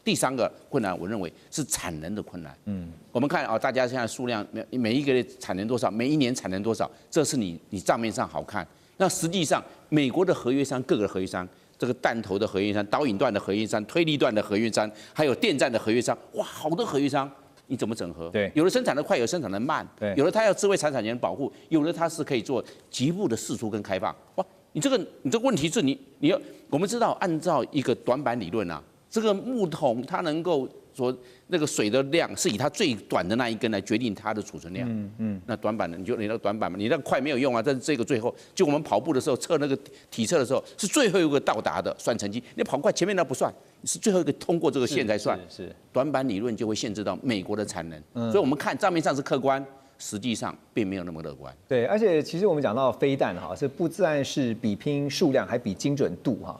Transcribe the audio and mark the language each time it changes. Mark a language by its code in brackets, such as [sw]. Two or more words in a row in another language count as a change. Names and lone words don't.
[zh] 第三個困難，我認為是產能的困难。我們看啊，大家現在數量每一個月產能多少，每一年產能多少，這是你賬面上好看。那實際上，美國的合約商，各個合約商，這個彈頭的合約商、導引段的合約商、推力段的合約商，還有電站的合約商，哇，好多合約商。你怎麼整合？对，有的生產的快，有的生產的慢，对，有的它要智慧財產權保護，有的它是可以做局部的釋出跟開放。哇，你這個問題是你要，我們知道按照一個短板理論啊，這個木桶它能夠說那個水的量是以它最短的那一根來決定它的儲存量。那短板的你那個短板嘛，你那個快沒有用啊。但是這個最後，就我們跑步的時候測那個體測的時候，是最後一個到達的算成績，你跑快前面那不算。是最後一個通過這個線才算，是短板理論就會限制到美國的產能，所以我們看賬面上是客觀，實際上並沒有那麼樂觀。對，而且其實我們講到飛彈哈，這不但是比拼數量，還比精準度哈。